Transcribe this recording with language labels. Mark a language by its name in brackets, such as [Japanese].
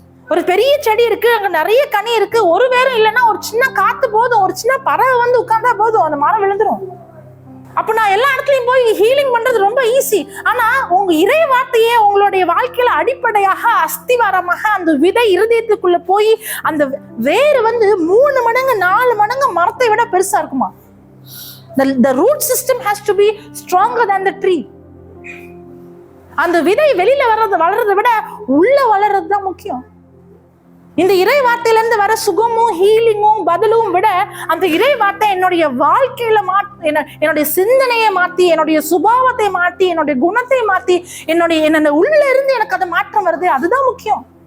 [Tamil] ஒரு பெரிய செடி இருக்கு, அங்க நிறைய கனி இருக்கு, ஒரு வேரும் இல்லைன்னா ஒரு சின்ன காத்து போதும், ஒரு சின்ன பறவை உட்கார்ந்தா போதும், அந்த மரம் விழுந்துரும். அப்ப நான் எல்லா இடத்துலயும் போய் ஹீலிங் பண்றது ரொம்ப ஈஸி. ஆனா உங்க இறை வார்த்தையே உங்களுடைய வாழ்க்கையில அடிப்படையாக, அஸ்திவாரமாக அந்த விதை இருதயத்துக்குள்ள போய் அந்த வேறு 3 மடங்கு 4 மடங்கு மரத்தை விட பெருசா இருக்குமா? [English] The root system has to be stronger than the tree. [Tamil] அந்த விதை வெளியில வளர்றதை விட உள்ள வளர்றது தான் முக்கியம். இந்த இறை வார்த்தையில இருந்து வர சுகமும் ஹீலிங்கும் பதிலும் விட அந்த இறை வார்த்தை என்னுடைய வாழ்க்கையில என்னுடைய சிந்தனையை மாத்தி, என்னுடைய சுபாவத்தை மாத்தி, என்னுடைய குணத்தை மாத்தி, என்னோட உள்ள இருந்து எனக்கு அது மாற்றம் வருது, அதுதான் முக்கியம்.